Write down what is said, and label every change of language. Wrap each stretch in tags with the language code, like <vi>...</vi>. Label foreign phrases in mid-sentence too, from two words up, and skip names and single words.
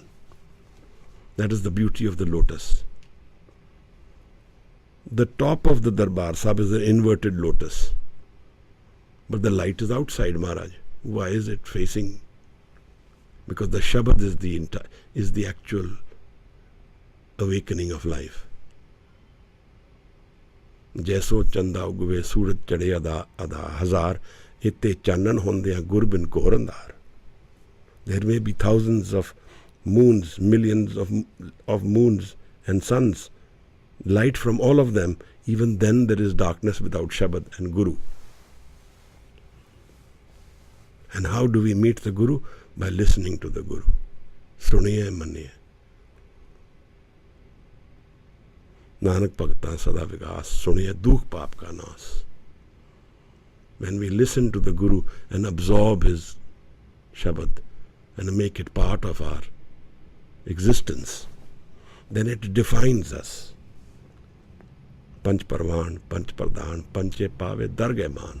<en>That is the beauty of the lotus. The top of the Darbar Sahib is an inverted lotus. But the light is outside, Maharaj. Why is it facing? Because the Shabad is the actual awakening of life.</en> <pa>ਜੈਸੋ ਚੰਦਾ ਉਗਵੇ ਸੂਰਜ ਚੜ੍ਹੇ ਅਦਾ ਅਦਾ ਹਜ਼ਾਰ ਇੱਤੇ ਚਾਨਣ ਹੋਂਦੇ ਗੁਰਬਿਨ ਕੋਰੰਦਾਰ.</pa> <en>There may be thousands of moons, millions of moons and suns, light from all of them. Even then there is darkness without Shabad and Guru. And how do we meet the Guru? By listening to the Guru.</en> <pa>ਸੁਣੀਏ ਮੰਨੀਏ। ਨਾਨਕ ਭਗਤਾ ਸਦਾ ਵਿਕਾਸ, ਸੁਣੀਏ ਦੁੱਖ ਪਾਪ ਕਾ ਨਾਸ.</pa> <en>When we listen to the Guru and absorb his Shabad and make it part of our existence, then it defines us.</en> <pa>ਪੰਚ ਪਰਵਾਣ, ਪੰਚ ਪਰਧਾਨ, ਪੰਚੇ ਪਾਵੇ ਦਰਗੇ ਮਾਨ.</pa>